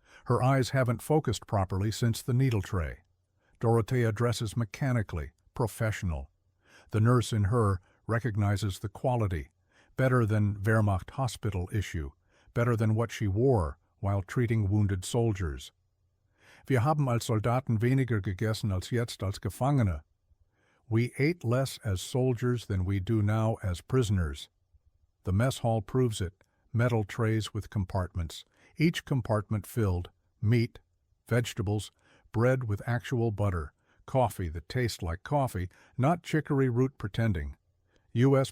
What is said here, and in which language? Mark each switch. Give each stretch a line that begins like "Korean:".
English: Her eyes haven't focused properly since the needle tray. Dorothea dresses mechanically, professional. The nurse in her recognizes the quality, better than Wehrmacht hospital issue, better than what she wore while treating wounded soldiers.
German: Wir haben als Soldaten weniger gegessen als jetzt als Gefangene.
English: We ate less as soldiers than we do now as prisoners. The mess hall proves it, metal trays with compartments, each compartment filled, meat, vegetables, bread with actual butter, coffee that tastes like coffee, not chicory root pretending. U.S.